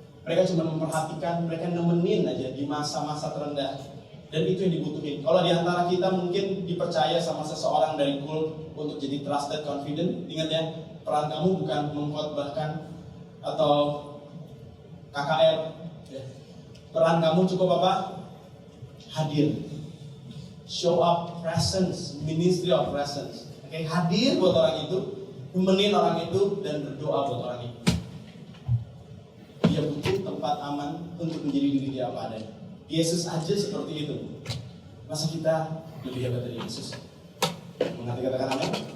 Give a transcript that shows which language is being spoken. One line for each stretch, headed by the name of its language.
Indonesian: Mereka cuma memperhatikan, mereka nemenin aja di masa-masa terendah. Dan itu yang dibutuhin. Kalau di antara kita mungkin dipercaya sama seseorang dari kult untuk jadi
English: trusted confident,
Indonesian: ingat ya, peran kamu bukan mengkhotbahkan atau KKR. Peran kamu cukup apa? Hadir.
English: Show up presence, ministry of presence.
Indonesian: Oke, hadir buat orang itu, nemenin orang itu, dan berdoa buat orang itu. Dia butuh tempat aman untuk menjadi diri dia apa adanya. Yesus aja seperti itu. Masa kita lebih hebat dari Yesus? Mengerti katakan amin?